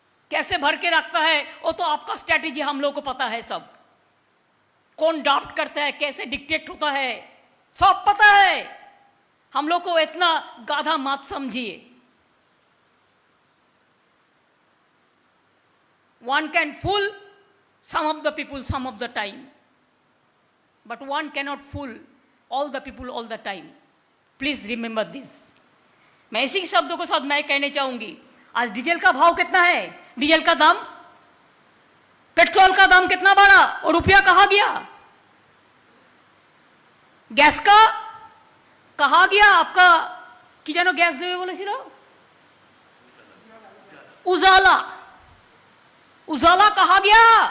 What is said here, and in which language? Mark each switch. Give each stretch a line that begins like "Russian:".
Hindi: कैसे भर के रखता है वो तो आपका स्ट्रैटेजी हम लोग को पता है, सब कौन ड्राफ्ट करता है, कैसे डिक्टेट होता है, सब पता है। हम लोग को इतना गाधा मत समझिए।
English: One can fool some of the people some of the time, but one cannot fool all the people all the time. Please remember this.
Hindi: मैं इसी शब्दों के साथ मैं कहना चाहूंगी, आज डीजल का भाव कितना है, डीजल का दाम, पेट्रोल का दाम कितना बढ़ा और रुपया कहाँ गया? गैस का कहाँ गया आपका? कि जानो गैस देवे बोले सिरो उजाला, उजाला कहाँ गया?